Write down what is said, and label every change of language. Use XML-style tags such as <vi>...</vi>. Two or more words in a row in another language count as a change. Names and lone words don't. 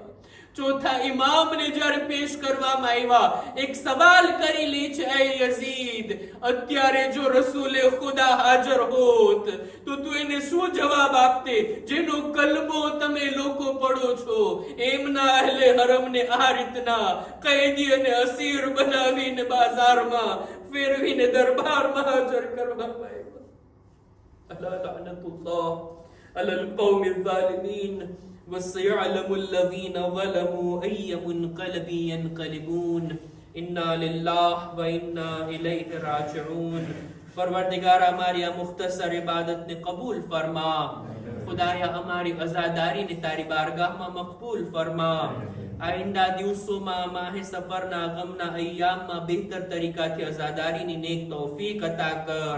<gu>ચોથા ઇમામને જ્યારે પેશ કરવામાં આવ્યા, એક સવાલ કરી લે છે, એ યઝીદ, અત્યારે જો રસૂલે ખુદા હાજર હોત તો તું એને શું જવાબ આપતે જેનો કલમો તમે લોકો પડો છો? એમના અહેલે હરમને આ રીતના કૈદી અને અસીર બનાવીને બાજારમાં ફેરવીને દરબારમાં હાજર કરવામાં આવ્યા.</gu> <ar>ألا لعنة الله على القوم الظالمين. وَسَيَعْلَمُ الَّذِينَ ظَلَمُوا أَيَّ مُنْقَلَبٍ يَنْقَلِبُونَ اِنَّا لِلَّهِ وَإِنَّا إِلَيْهِ رَاجِعُونَ۔</ar> <gu>પરવરદિગાર હમારી મુખ્તસર ઇબાદત ને કબૂલ ફરમા, ખુદાયા હમારી અઝાદારી ને તારી બારગાહ માં મકબૂલ ફરમા. આઇંદા દિવસો માહે સફર ના ગમ ના અય્યામ માં બહેતર તરીકા થી અઝાદારી ને નેક તૌફીક અતા કર.</gu>